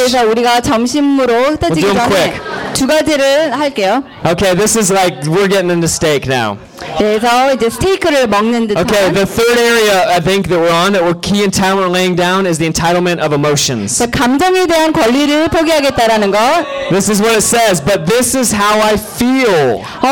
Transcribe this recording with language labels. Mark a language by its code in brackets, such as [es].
[ko] 예, 그래서 우리가 점심으로 흩어지기 전에 [en] quick. [ko] 두 가지를 할게요. [en] Okay, this is like we're getting into steak now. [ko] 그래서 이제 스테이크를 먹는 듯한. [en] Okay, the third area I think that we're on that we're key and time we're laying down is the entitlement of emotions. [ko] 감정에 대한 권리를 포기하겠다라는 거. [en] This is what it says, but this is how I feel.